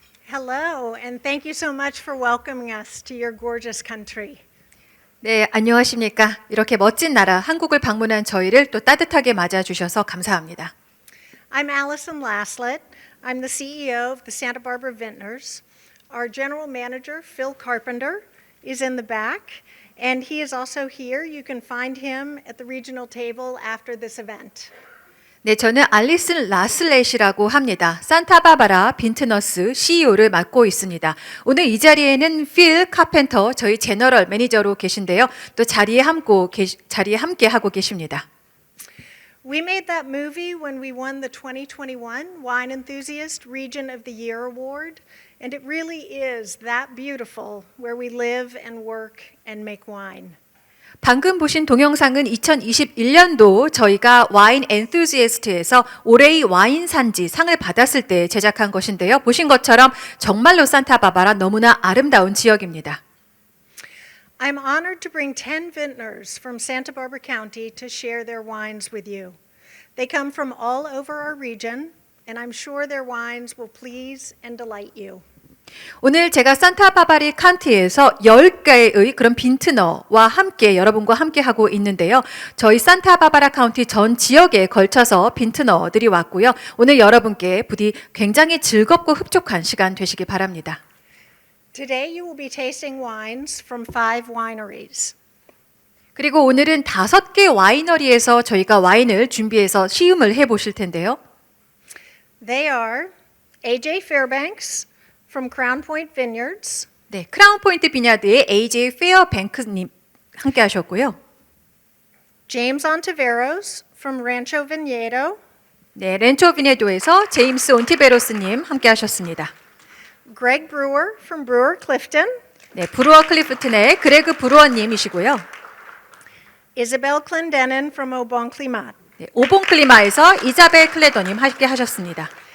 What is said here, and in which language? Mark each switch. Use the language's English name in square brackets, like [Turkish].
[English] Hello, and thank you so much for welcoming us to your gorgeous country. [Korean] 네, 안녕하십니까. 이렇게 멋진 나라 한국을 방문한 저희를 또 따뜻하게 맞아주셔서 감사합니다. [English] I'm Allison Laslett. I'm the CEO of the Santa Barbara Vintners. Our general manager, Phil Carpenter, is in the back, and he is also here. You can find him at the regional table after this event. [Korean] 네, 저는 알리슨 라슬렛이라고 합니다. 산타바바라 빈트너스 CEO를 맡고 있습니다. 오늘 이 자리에는 필 카펜터 저희 제너럴 매니저로 계신데요. 또 자리에 함께 하고 계십니다. [English] We made that movie when we won the 2021 Wine Enthusiast Region of the Year Award, and it really is that beautiful where we live and work and make wine. [Korean] 방금 보신 동영상은 2021년도 저희가 와인 엔투지애스트에서 올해의 와인 산지 상을 받았을 때 제작한 것인데요. 보신 것처럼 정말로 산타바바라 너무나 아름다운 지역입니다. [English] I'm honored to bring 10 vintners from Santa Barbara County to share their wines with you. They come from all over our region, and I'm sure their wines will please and delight you. [Korean] 오늘 제가 산타바바라 카운티에서 10개의 그런 빈트너와 함께 여러분과 함께 하고 있는데요. 저희 산타바바라 카운티 전 지역에 걸쳐서 빈트너들이 왔고요. 오늘 여러분께 부디 굉장히 즐겁고 흡족한 시간 되시기 바랍니다. [English] Today you will be tasting wines from 5 wineries. [Korean] 그리고 오늘은 5개 와이너리에서 저희가 와인을 준비해서 시음을 해보실 텐데요. [English] They are AJ Fairbanks from Crown Point Vineyards. [Korean] 네, 크라운 포인트 비냐드의 AJ 페어뱅크님 함께 하셨고요. [English] James Ontiveros from Rancho Viñedo, [Korean] 네, 렌초 비네도에서 제임스 온티베로스님 함께 하셨습니다. [English] Greg Brewer from Brewer Clifton, [Korean] 네, 브루어 클리프튼의 그레그 브루어님이시고요. [English] Isabel Clendenin from Aubon Climat. [Korean] 네, 오본 클리마에서 이자벨 클레더님 함께 하셨습니다.